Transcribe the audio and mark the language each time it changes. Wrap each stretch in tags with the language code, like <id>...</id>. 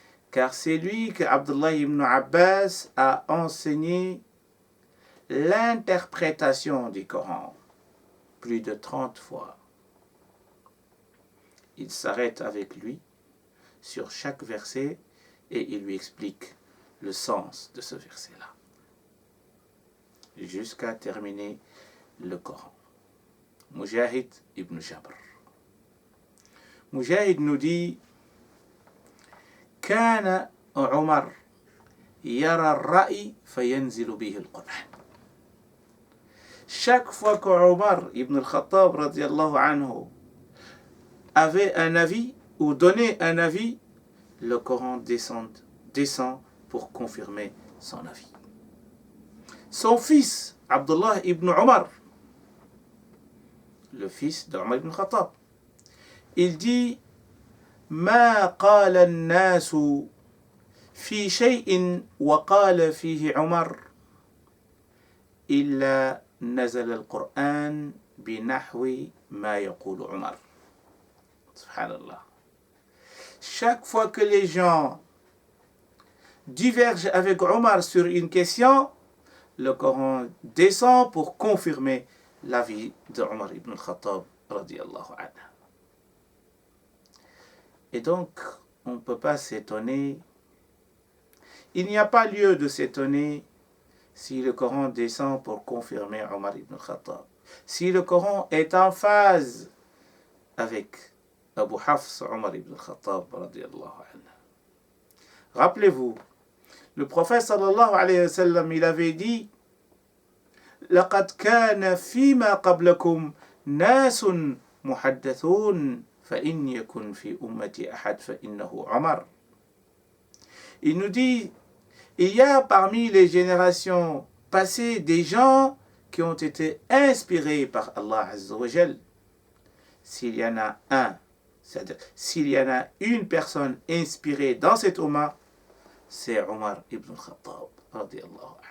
<fr>Car c'est lui que Abdullah ibn Abbas a enseigné l'interprétation du Coran plus de 30 fois. Il s'arrête avec lui sur chaque verset et il lui explique le sens de ce verset-là, jusqu'à terminer le Coran. Mujahid ibn Jabr. Mujahid nous dit</fr> <ar>كان عمر يرى الرأي فينزل به القرآن.</ar> <fr>Chaque fois que Omar ibn al-Khattab radiyallahu anhu avait un avis ou donnait un avis, le Coran descend pour confirmer son avis. Son fils, Abdullah ibn Omar, le fils d'Omar ibn Khattab, il dit</fr> <ar>ما قال الناس في شيء وقال فيه عمر إلا نزل القرآن بنحو ما يقول عمر. Subhanallah.</ar> <fr>Chaque fois que les gens divergent avec Omar sur une question, le Coran descend pour confirmer l'avis de Omar ibn al-Khattab radiyallahu anhu. Et donc, on ne peut pas s'étonner. Il n'y a pas lieu de s'étonner si le Coran descend pour confirmer Omar ibn Khattab. Si le Coran est en phase avec Abu Hafs Omar ibn Khattab radiyallahu anhu. Rappelez-vous, le prophète sallallahu alayhi wa sallam, il avait dit</fr> <ar>لقد كان فيما قبلكم ناس محدثون فإن يكن في أمتي أحد فإنه عمر.</ar> <fr>Il nous dit, il y a parmi les générations passées des gens qui ont été inspirés par Allah Azza wa Jal. S'il y en a un, c'est-à-dire s'il y en a une personne inspirée dans cette Ummah, c'est Omar ibn Khattab radiyallahu anhu.</fr>